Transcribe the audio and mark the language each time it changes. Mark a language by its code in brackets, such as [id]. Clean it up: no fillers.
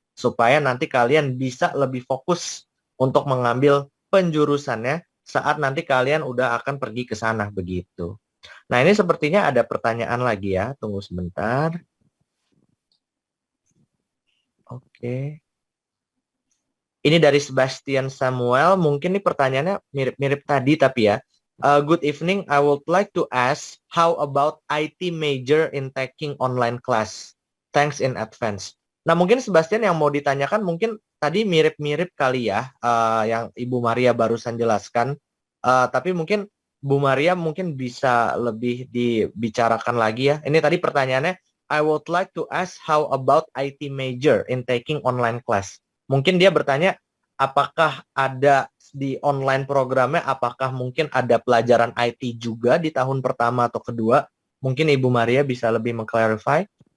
[id] Supaya nanti kalian bisa lebih fokus untuk mengambil penjurusannya saat nanti kalian udah akan pergi ke sana begitu. Nah, ini sepertinya ada pertanyaan lagi ya. Tunggu sebentar. Oke. Ini dari Sebastian Samuel. Mungkin ini pertanyaannya mirip-mirip tadi tapi ya. [en] Good evening. I would like to ask how about IT major in taking online class? Thanks in advance. [id] Nah, mungkin Sebastian yang mau ditanyakan mungkin tadi mirip-mirip kali ya yang Ibu Maria barusan jelaskan. Tapi mungkin Bu Maria mungkin bisa lebih dibicarakan lagi ya. Ini tadi pertanyaannya, [en] I would like to ask how about IT major in taking online class. [id] Mungkin dia bertanya, apakah ada di online programnya, apakah mungkin ada pelajaran IT juga di tahun pertama atau kedua? Mungkin Ibu Maria bisa lebih mengclarify.